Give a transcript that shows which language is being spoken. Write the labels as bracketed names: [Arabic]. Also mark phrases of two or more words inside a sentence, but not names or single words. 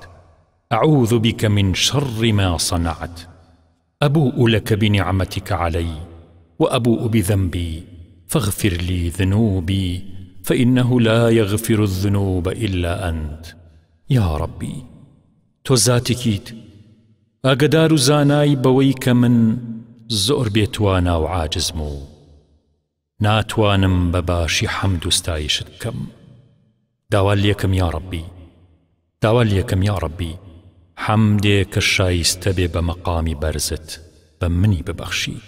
[Arabic] أعوذ بك من شر ما صنعت. أبوء لك بنعمتك علي وأبوء بذنبي فاغفر لي ذنوبي فإنه لا يغفر الذنوب إلا أنت. يا ربي، [Central Kurdish] تو ذاتكيت ئاگدار و زانای بەوەی کە من زۆر بێتوانا و عاجزم و ناتوانم بەباشی حەمد و ستایشت بکەم. داوا لێکم [Arabic] یا ربی، [Central Kurdish] داوا لێکم [Arabic] یا ربی، [Central Kurdish] حەمدێ کە شایستە بێ بە مەقامی بەرزت بە منی ببەخشیت.